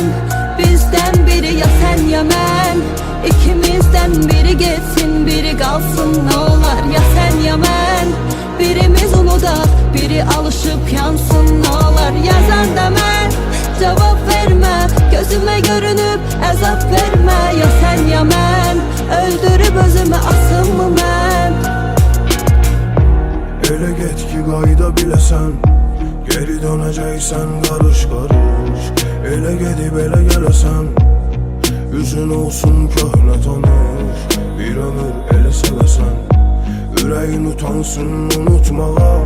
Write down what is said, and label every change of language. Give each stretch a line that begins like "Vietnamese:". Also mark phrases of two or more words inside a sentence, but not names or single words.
Turkish: Bizden biri ya sen ya ben, ikimizden biri geçsin biri kalsın ne olar. Ya sen ya ben, birimiz unudak biri alışıp yansın ne olar. Yazan da ben, cevap verme, gözüme görünüp ezap verme. Ya sen ya ben, öldürüp özümü asım mı ben.
Azerbaijani: Elə get ki qayda biləsən, geri dönəcəksən qarış qarış. Elə gedib elə gələsən, üzün olsun köhnə tanış. Bir ömür elə sevəsən, ürəyin utansın unutmağa.